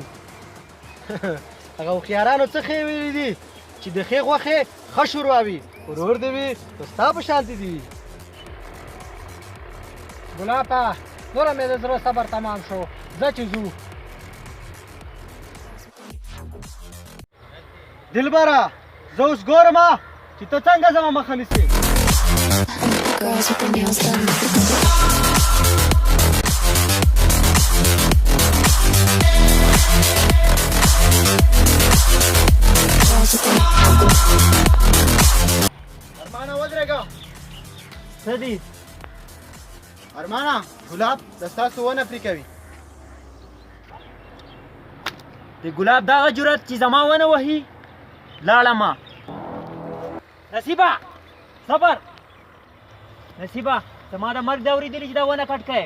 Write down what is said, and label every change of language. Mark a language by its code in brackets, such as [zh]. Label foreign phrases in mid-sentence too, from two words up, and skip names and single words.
[ps] هغه هوښیارانو څه ښې ویلي دي چې د ښې غوښې ښه شوروا وي ورور دې وي نو ستا په شانتې دې وي ګلابه نوره مې د زړه صبر تمام شو ځه چې ځو دلبره زه اوس ګورم چې ته څنګه زما مخه نیسې [en] Girls with their nails done. Girls with their [ps] ارمانه ودرېږه څه دي ارمانه ګلاب د ستاسو ونه پرې کوي د ګلاب دغه جرأت چې زما ونه وهي لاړمه نصیبه صبر نصیبه زما د مرګ د اورېدلي چې دا ونه کټ کړې